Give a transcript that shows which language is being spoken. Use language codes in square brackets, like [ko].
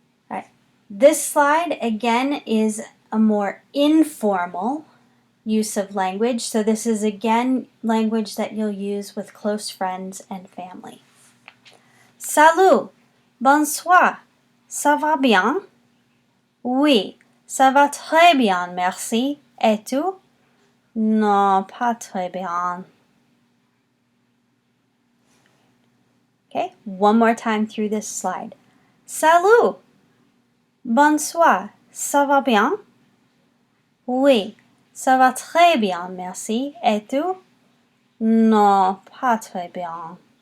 [en] All right. This slide, again, is a more informal use of language. So this is, again, language that you'll use with close friends and family. [fr] Salut! Bonsoir! Ça va bien? Oui, ça va très bien, merci. Et tu? Non, pas très bien. [en] Okay, one more time through this slide. [fr] Salut! Bonsoir! Ça va bien? Oui, ça va très bien, merci. Et tu? Non, pas très bien.